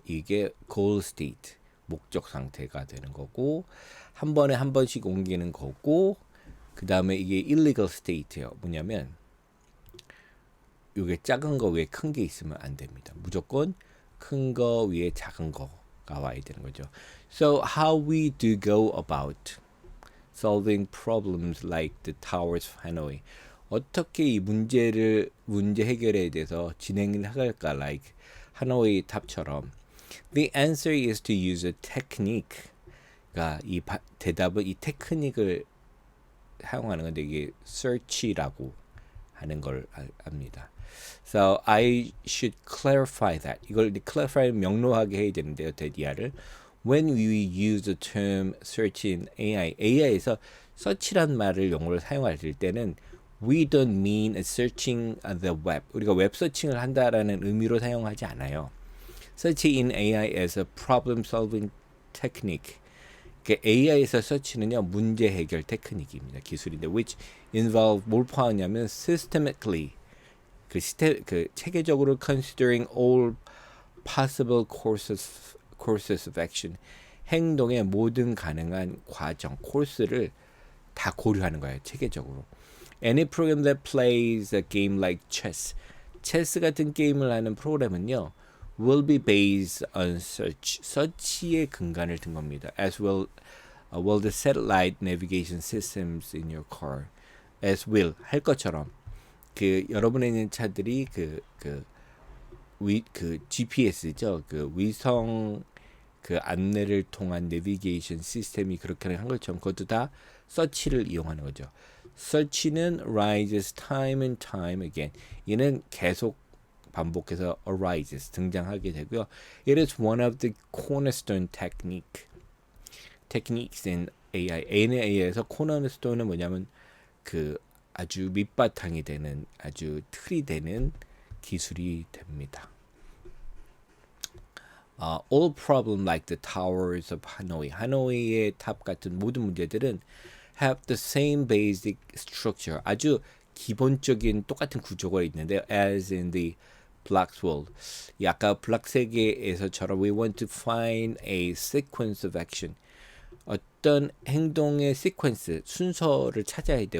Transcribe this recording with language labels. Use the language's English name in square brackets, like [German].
[Korean] 이게 goal state 목적 상태가 되는 거고 한 번에 한 번씩 옮기는 거고 그 다음에 이게 illegal state예요. 뭐냐면 이게 작은 거 위에 큰 게 있으면 안 됩니다. 무조건 큰 거 위에 작은 거가 와야 되는 거죠. [English] So how we do go about solving problems like the towers of Hanoi? [Korean] 어떻게 이 문제 해결에 대해서 진행을 할까? Like 하노이 탑처럼. [English] The answer is to use a technique. [Korean] 그러니까 대답은 이 테크닉을 사용하는 건데 이게 search라고 하는 걸 압니다. [English] So I should clarify that. [Korean] 이걸 clarify 명료하게 해야 되는데요. 대디아를. [English] When we use the term search in AI, [Korean] AI에서 search란 말을 용어를 사용할 때는 [English] we don't mean searching the web. [Korean] 우리가 웹 서칭을 한다라는 의미로 사용하지 않아요. [English] Search in AI as a problem solving technique. [Korean] AI에서 서치는요 문제 해결 테크닉입니다. 기술인데 [English] which involve [Korean] 뭘 포함하냐면 systematically 그 체계적으로 [English] considering all possible courses of action [Korean] 행동의 모든 가능한 과정 코스를 다 고려하는 거예요. 체계적으로. [English] Any program that plays a game like chess, [Korean] 체스 같은 게임을 하는 프로그램은요 [English] will be based on search, [Korean] search의 근간을 든 겁니다. [English] As well the satellite navigation systems in your car, as will [Korean] 할 것처럼 그 여러분에 있는 차들이 그 GPS죠, 그 위성 그 안내를 통한 내비게이션 시스템이 그렇게 한 것처럼 그것도 다 search를 이용하는 거죠. [English] search는 rises time and time again. [Korean] 얘는 계속 반복해서 arises 등장하게 되고요. [English] It is one of the cornerstone techniques in AI. [Korean] AI에서 cornerstone은 뭐냐면 그 아주 밑바탕이 되는 아주 틀이 되는 기술이 됩니다. [English] All problem like the towers of Hanoi, [Korean] 하노이의 탑 같은 모든 문제들은 [English] have the same basic structure, [Korean] 아주 기본적인 똑같은 구조가 있는데 [English] as in the Black's world, [Korean] 이 아까 블락 세계에서처럼 [English] we want to find a sequence of action, [Korean] 어떤 행동의 sequence, 순서를 찾아야 돼.